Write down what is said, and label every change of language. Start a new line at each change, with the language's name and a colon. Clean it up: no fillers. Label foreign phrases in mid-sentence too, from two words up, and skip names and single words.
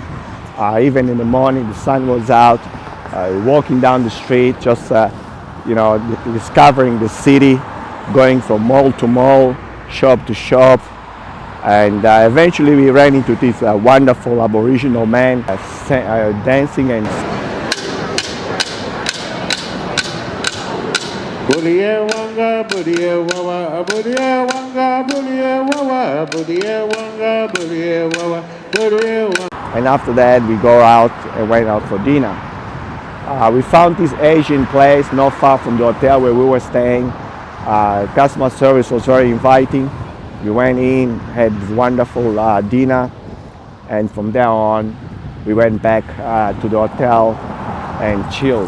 English: Even in the morning, the sun was out. Walking down the street, just discovering the city, going from mall to mall, shop to shop, and eventually we ran into this wonderful Aboriginal man dancing and. Budia wanga, budia wawa, budia wanga, budia wawa, budia wanga, budia wawa, budia wawa. And after that, we go out and went out for dinner. We found this Asian place not far from the hotel where we were staying. Customer service was very inviting. We went in, had wonderful dinner, and from there on, we went back to the hotel and chilled.